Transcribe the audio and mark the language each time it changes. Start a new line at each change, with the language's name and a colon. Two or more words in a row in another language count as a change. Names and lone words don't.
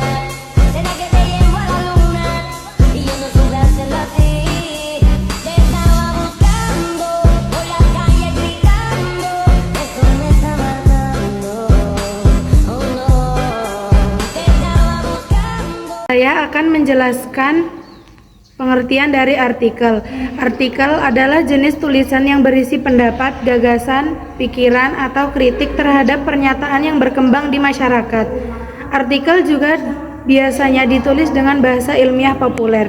Spanish: Será que te llevo a la luna y yo no supe hacerlo así. Te estaba buscando por la calle gritando, esto me está matando. Oh no, te estaba buscando.
Indonesian: Saya akan menjelaskan pengertian dari artikel. Artikel adalah jenis tulisan yang berisi pendapat, gagasan, pikiran, atau kritik terhadap pernyataan yang berkembang di masyarakat. Artikel juga biasanya ditulis dengan bahasa ilmiah populer.